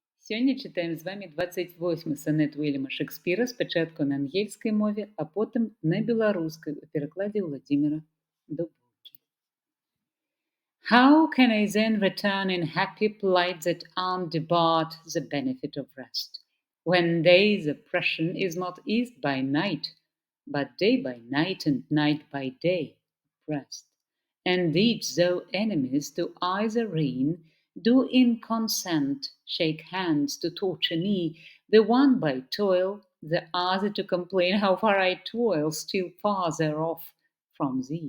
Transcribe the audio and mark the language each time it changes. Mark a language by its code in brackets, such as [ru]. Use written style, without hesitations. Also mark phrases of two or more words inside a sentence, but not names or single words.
[be] Сёння чытаем з вамі 28 сонет Уільяма Шекспіра спачатку на ангельскай мове, а потым на беларускай у перакладзе Владзіміра Дубоўкі. [en] How can I then return in happy plight that arm debarred the benefit of rest, when day's oppression is not eased by night, but day by night and night by day oppressed? And each, though enemies to either reign, do in consent shake hands to torture me, the one by toil, the other to complain how far I toil, still farther off from thee.